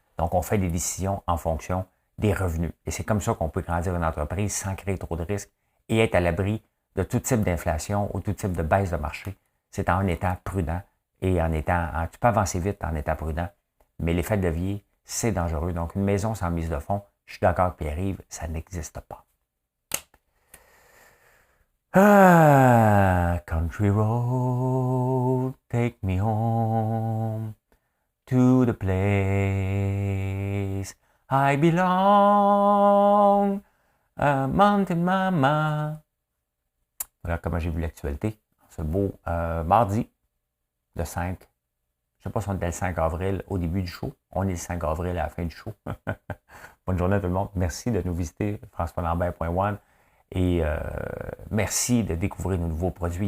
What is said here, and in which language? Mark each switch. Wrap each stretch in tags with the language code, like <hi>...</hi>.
<fr>Donc, on fait des décisions en fonction des revenus. Et c'est comme ça qu'on peut grandir une entreprise sans créer trop de risques et être à l'abri de tout type d'inflation ou tout type de baisse de marché. C'est en étant prudent et tu peux avancer vite en étant prudent, mais l'effet de levier, c'est dangereux. Donc, une maison sans mise de fonds, je suis d'accord avec Pierre-Yves, ça n'existe pas.</fr> <en>Ah, country road, take me home to the place I belong, Mountain Mama.</en> <fr>Voilà comment j'ai vu l'actualité. Ce beau mardi, le 5. Je ne sais pas si on était le 5 avril au début du show. On est le 5 avril à la fin du show. Bonne journée à tout le monde. Merci de nous visiter, françoislambert.one. Et merci de découvrir nos nouveaux produits.</fr>